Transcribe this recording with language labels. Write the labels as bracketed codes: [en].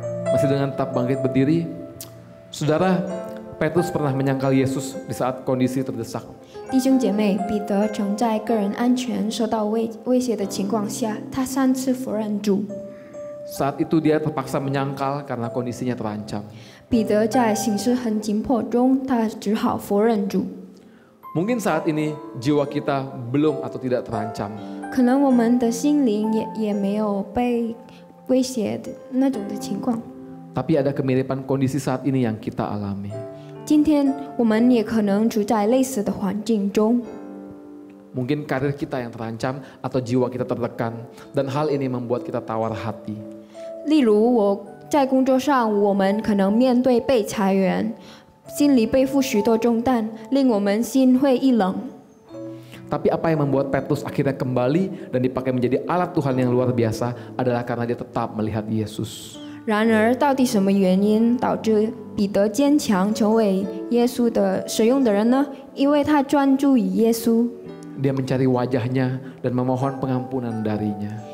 [id] Masih dengan tetap bangkit berdiri, saudara, Petrus pernah menyangkal Yesus di saat kondisi terdesak. [zh] 弟兄姐妹，彼得曾在个人安全受到威胁的情况下，他3次否认主。 [id] Saat itu dia terpaksa menyangkal karena kondisinya terancam. [zh] 彼得在形势很紧迫中，他只好否认主。 [id] Mungkin saat ini jiwa kita belum atau tidak terancam. [zh] 可能我们的心灵也没有被威胁的那种的情况。 [id] Tapi ada kemiripan kondisi saat ini yang kita alami. [zh] 今天我们也可能处在类似的环境中。 [id] Mungkin karir kita yang terancam atau jiwa kita tertekan, dan hal ini membuat kita tawar hati. [zh] 例如我在工作上，我们可能面对被裁员，心里背负许多重担，令我们心灰意冷。 [id] Tapi apa yang membuat Petrus akhirnya kembali dan dipakai menjadi alat Tuhan yang luar biasa adalah karena dia tetap melihat Yesus. [zh] 然而，到底什么原因导致彼得坚强成为耶稣的使用的人呢？因为他专注于耶稣， [id] Dia mencari wajahnya dan memohon pengampunan darinya.